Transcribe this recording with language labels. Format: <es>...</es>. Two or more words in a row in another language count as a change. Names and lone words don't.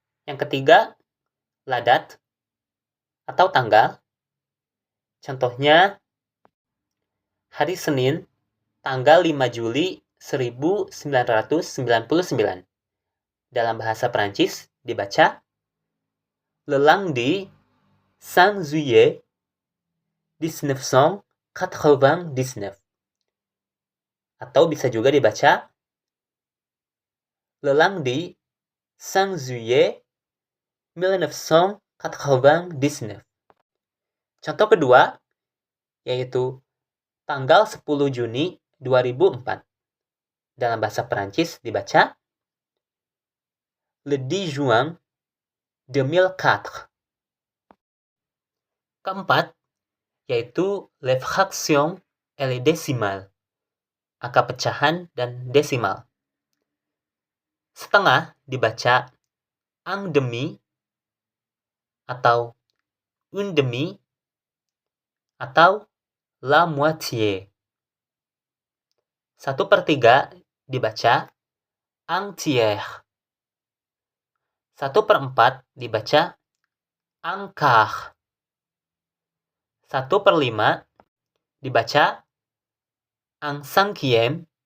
<id>Yang ketiga,</id> <fr>la date</fr> <id>atau tanggal. Contohnya, hari Senin, tanggal 5 Juli 1999. Dalam bahasa Prancis dibaca</id> <fr>le lundi 5 juillet 1999.</fr> <id>Atau bisa juga dibaca</id> <fr>le lundi 5 juillet 1999.</fr> <id>Contoh kedua, yaitu tanggal 10 Juni 2004. Dalam bahasa Perancis dibaca</id> <fr>le 10 juin 2004.</fr> <id>Keempat, yaitu</id> <fr>les fractions et les décimales.</fr> <id>Angka pecahan dan desimal. Setengah dibaca</id> <fr>un demi</fr> <id>atau</id> <fr>une demi</fr> <id>atau</id> <fr>la moitié.</fr> <id>1/3 dibaca</id> <fr>un tiers.</fr> <id>1/4 dibaca</id> <fr>un quart.</fr> <id>1/5 dibaca</id> <fr>un cinquième.</fr>